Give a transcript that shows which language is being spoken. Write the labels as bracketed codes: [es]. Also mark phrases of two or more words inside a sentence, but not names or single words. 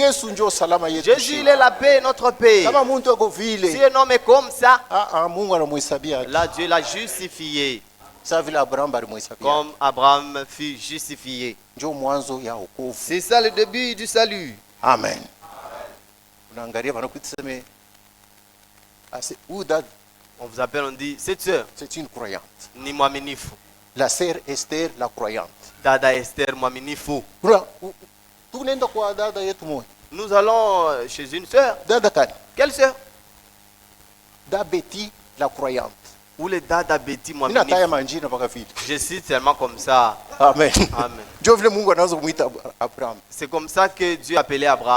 [fr] Jésus, il est la paix, notre paix. Si un homme est comme ça, là Dieu l'a justifié. Comme Abraham fut justifié. C'est ça le début du salut. Amen. On vous appelle, on dit, cette sœur, c'est une croyante. [sw] Ni mwaminifu. [fr] La sœur Esther, la croyante. [sw] Dada Esther mwaminifu. [fr] Nous allons chez une sœur. Quelle sœur? Da Betty, la croyante. Ou les [sw] Dada Betty mwaminifu. [fr] Je cite seulement comme ça. Amen. Amen. C'est comme ça que Dieu appelait Abraham.